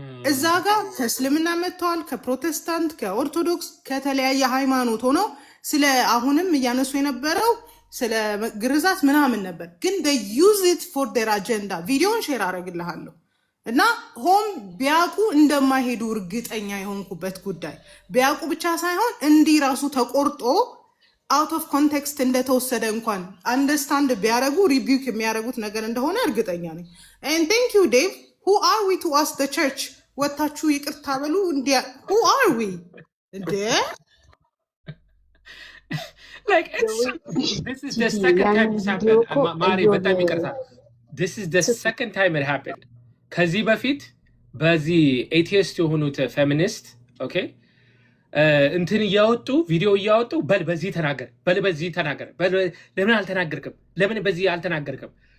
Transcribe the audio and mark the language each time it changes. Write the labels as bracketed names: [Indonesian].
[Amharic] እዛ ጋር ከእስልምና መጥተዋል፣ ከፕሮቴስታንት፣ ከኦርቶዶክስ፣ ከተለያየ ሃይማኖት ሆነው ስለ አሁንም እያነሱ የነበረው ስለ ግርዛት ምናምን ነበር። ግን [English] they use it for their agenda። [Amharic] ቪዲዮን ሼር አደርግልሃለሁ እና ሆም ቢያቁ እንደማይሄዱ እርግጠኛ የሆንኩበት ጉዳይ ቢያቁ ብቻ ሳይሆን እንዲህ ራሱ ተቆርጦ አውት ኦፍ ኮንቴክስት እንደተወሰደ እንኳን አንደርስታንድ ቢያደርጉ ሪቢውክ የሚያደርጉት ነገር እንደሆነ እርግጠኛ ነኝ። [English] and thank you Dave. who are we to ask the church [Amharic] ወታችሁ ይቅርታ በሉ እንዲያ [English] who are we እንዴ? like this is the second time this happened. [Amharic] Mari በጣም ይቅርታ [English] this is the second time it happened። [Amharic] ከዚህ በፊት በዚህ ኤቲስት የሆኑት ፌሚኒስት ኦኬ እንትን እያወጡ ቪዲዮ እያወጡ በል በዚህ ተናገር፣ በል በዚህ ተናገር፣ በል ለምን አልተናገርክም፣ ለምን በዚህ አልተናገርክም?